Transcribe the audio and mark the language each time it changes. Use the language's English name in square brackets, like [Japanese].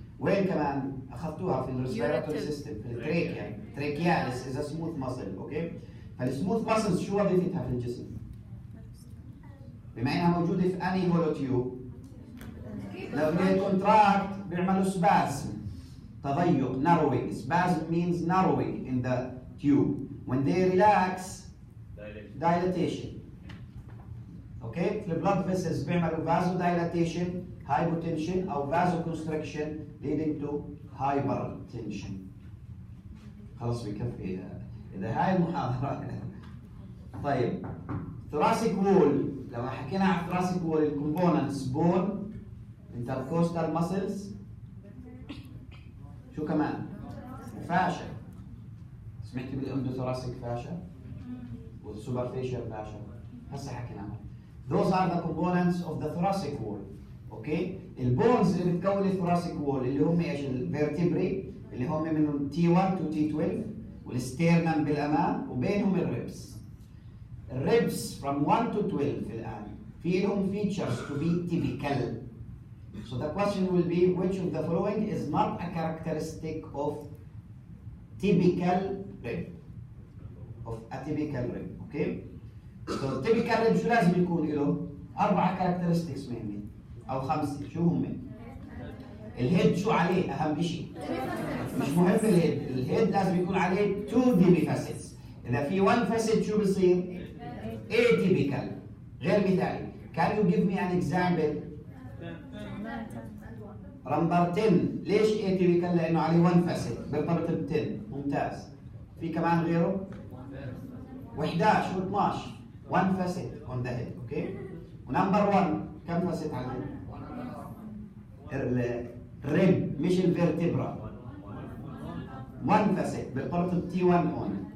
[Arabic] وين كمان اخذتوها في الريسبيراتوري سيستم في التريكيا. [English] Trachealis is smooth muscle. [Arabic] اوكي فالسموث ماسلز شو وظيفتها في الجسم؟ بما انها موجوده في اني هولو تيوب لو كونتراكت بيعملوا سبازم تضيق narrowing. [English] Spasm means narrowing in the tube. When they relax dilatation. Okay? [Arabic] في blood vessels بيعملوا vasodilatation, hypotension أو vasoconstriction leading to hypertension. خلاص بكفي إذا هاي المحاضرة. طيب thoracic wall لما حكينا عن thoracic wall الكومبوننتس bone intercostal muscles شو كمان؟ فاشا. سمعتي بالاندوثوراسيك فاشا والسوبرفيشال فاشا هسه حكيناهم. [English] Those are the components of the thoracic wall. [Arabic] اوكي؟ البونز اللي بتكون الثوراسيك وول اللي هم ايش؟ الفيرتبري اللي هم من تي 1 تو تي 12 والستيرنم بالامام وبينهم الريبس. الريبس [English] from 1 to 12 [Arabic] الان في لهم [English] features to be typical. So the question will be which of the following is not a characteristic of typical rib? Of a typical rib, okay? [Arabic] So typical rib شو لازم يكون له؟ 4 characteristics مهمين أو 5. شو هم؟ الهيد شو عليه أهم شيء؟ مش مهم الهيد لازم يكون عليه 2 demi facets. إذا في 1 facet شو بصير؟ atypical غير مثالي. [English] Can you give me an example؟ [Arabic] نمبر 10 ليش atypical؟ لأنه عليه 1 facet بيرتبط ب 10. ممتاز. في كمان غيره؟ و11 و12 1 facet [English] on the head، [Arabic] اوكي؟ ونمبر 1 كم facet على الريب مش الفيرتبرا 1 facet بيرتبط ب T1 on.